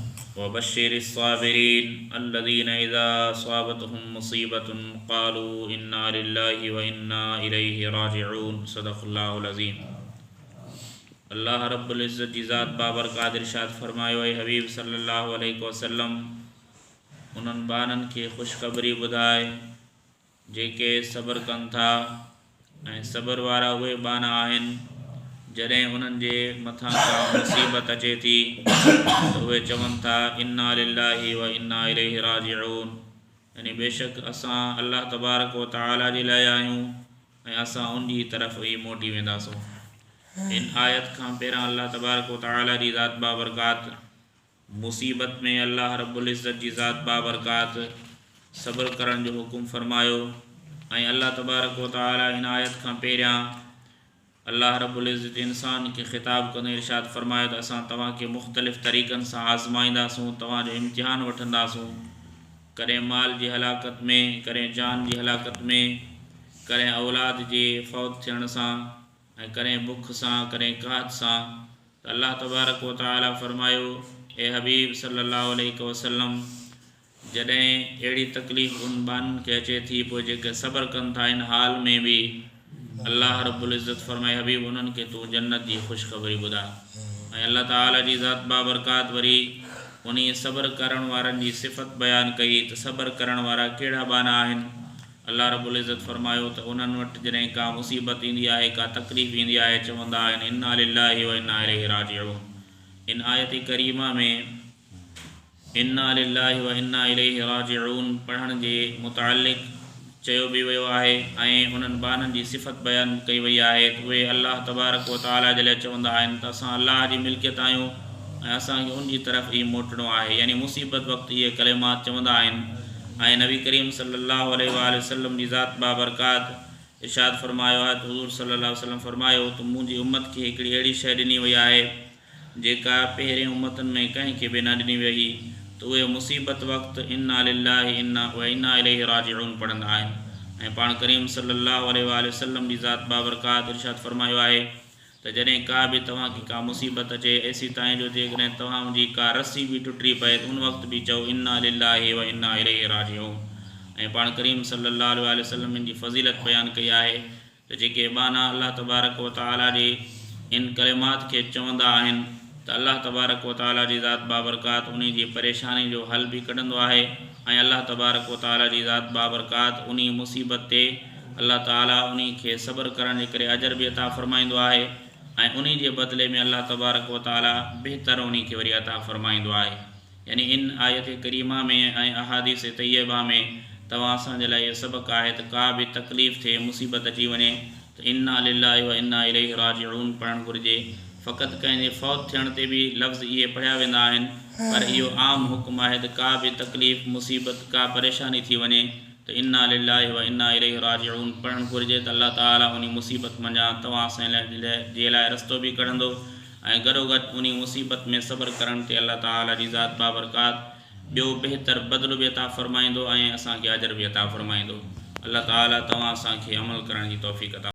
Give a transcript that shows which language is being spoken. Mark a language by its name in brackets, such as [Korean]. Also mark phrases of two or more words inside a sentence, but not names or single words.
[Arabic] وبشر الصابرين الذين إذا أصابتهم مصيبة قالوا إنا لله وإنا إليه راجعون. صدق الله العظيم. [Sindhi] अल्लाह रब्बुल इज़्ज़त जी ज़ात बाबरकात इरशाद फ़रमायो, ए हबीब [Arabic] صلى الله عليه وسلم [Sindhi] उन्हनि बाननि खे ख़ुशख़बरी ॿुधाए जेके सब्र कनि था ऐं सब्र वारा उहे बाना आहिनि जॾहिं उन्हनि जे मथां का मुसीबत अचे थी त उहे चवनि था [Arabic] إنا لله وإنا إليه راجعون, [Sindhi] यानी बेशक असां अल्लाह तबारक व तआला जे लाइ आहियूं ऐं असां उन जी तरफ़ ई मोटी वेंदासूं। इन आयत खां पहिरां अल्लाह तबारक व तआला जी ज़ात बाबरकात मुसीबत में अल्लाह रब्बुल इज़्ज़त जी ज़ात बाबरकात सब्र करण जो हुकुम फ़रमायो ऐं अल्लाह तबारक व तआला इन आयत खां पहिरियां अल्लाह रब्बुल इज़्ज़त इंसान खे ख़िताब कंदे इरशाद फ़रमायो त असां तव्हांखे मुख़्तलिफ़ तरीक़नि सां आज़माईंदासूं, तव्हांजो इम्तिहान वठंदासूं, कॾहिं माल जी हलाकत में, कॾहिं जान जी हलाकत में, कॾहिं औलाद जे फ़ौत थियण सां ऐं कॾहिं बुख सां, कॾहिं काहत सां। त अल्लाह तबारक व तआला फ़रमायो, ए हबीब [Arabic] صلى الله عليه وسلم [Sindhi] जॾहिं अहिड़ी तकलीफ़ उन बाननि खे अचे थी पोइ जेके सब्र कनि था इन हाल में बि अल्लाह रब्बुल इज़्ज़त फ़रमाए हबीब उन्हनि खे तूं जन्नत जी ख़ुशख़बरी ॿुधा। ऐं अल्लाह ताला जी ज़ात बाबरकात वरी उन सब्र करण वारनि जी सिफ़त बयानु कई त सब्र करण वारा कहिड़ा बाना आहिनि। अल्लाह रब्बुल इज़्ज़त फ़रमायो त उन्हनि वटि जॾहिं का मुसीबत ईंदी आहे, का तकलीफ़ ईंदी आहे, चवंदा आहिनि [Arabic] إنا لله وإنا إليه راجعون. [Sindhi] इन आयत करीमा में [Arabic] إنا لله وإنا إليه راجعون [Sindhi] पढ़ण जे मुतालिक़ चयो बि वियो आहे ऐं उन्हनि बाननि जी सिफ़त बयानु कई वई आहे त उहे अल्लाह तबारक व तआला जे लाइ चवंदा आहिनि त असां अल्लाह जी मिल्कियत आहियूं ऐं असांखे उन जी तरफ़ ई मोटणो आहे, यानी मुसीबत वक़्तु इहे कलिमात चवंदा आहिनि। ऐं नबी करीम [Arabic] صلى الله عليه وسلم [Sindhi] जी ज़ात बाबरकात इरशाद फ़रमायो आहे त हुज़ूर [Arabic] صلى الله عليه وسلم [Sindhi] फ़रमायो त मुंहिंजी उम्मत खे हिकिड़ी अहिड़ी शइ ॾिनी वई आहे जेका पहिरें उम्मतनि में कंहिंखे बि न ॾिनी वई, त उहे मुसीबत वक़्तु [Arabic] إنا لله وإنا إليه راجعون [Sindhi] पढ़ंदा आहिनि। ऐं पाण करीम [Arabic] صلى الله عليه وسلم [Sindhi] जी ज़ात बाबरकात इरशाद फ़रमायो आहे त जॾहिं का बि तव्हांखे का मुसीबत अचे ऐसी ताईं जो जेकॾहिं तव्हांजी का रस्सी बि टुटी पए त उन वक़्तु बि चओ [Arabic] إنا لله وإنا إليه راجعون. [Sindhi] ऐं पाण करीम [Arabic] صلى الله عليه وسلم [Sindhi] इन जी फ़ज़ीलत बयानु कई आहे त जेके बाना अल्लाह तबारक व तआला जे इन कलिमात खे चवंदा आहिनि त अल्लाह तबारक व तआला जी ज़ात बाबरकात उन जी परेशानी जो हल बि कढंदो आहे ऐं अल्लाह तबारक व तआला जी ज़ात बाबरकात उन मुसीबत ते अल्लाह ताला उन खे सब्र करण जे करे अजर बि अता फ़रमाईंदो आहे ऐं उन जे बदिले में अल्लाह तबारक व तआला बहितर उन खे वरी अता फ़रमाईंदो आहे। यानी इन आयत करीमा में ऐं अहादीस तैयबा में तव्हां असांजे लाइ इहो सबक़ु आहे त का बि तकलीफ़ थिए, मुसीबत अची वञे त [Arabic] إنا لله وإنا إليه راجعون [Sindhi] पढ़णु घुरिजे। फ़क़ति कंहिंजे फ़ौत थियण ते बि लफ़्ज़ इहे पढ़िया वेंदा आहिनि, पर इहो आम हुकुम आहे त का बि तकलीफ़, मुसीबत, का परेशानी थी वञे त [Arabic] إنا لله وإنا إليه راجعون [Sindhi] पढ़णु घुरिजे त अल्लाह ताला उन मुसीबत मंझां तव्हां असांजे जे लाइ रस्तो बि कढंदो ऐं गॾोगॾु उन मुसीबत में सब्र करण ते अल्लाह ताला जी ज़ात बाबरकात ॿियो बहितर बदिलो बि अता फ़रमाईंदो ऐं असांखे अजर बि अता फ़रमाईंदो। अल्लाह ताला तव्हां असांखे अमल करण जी तौफ़ीक़ अता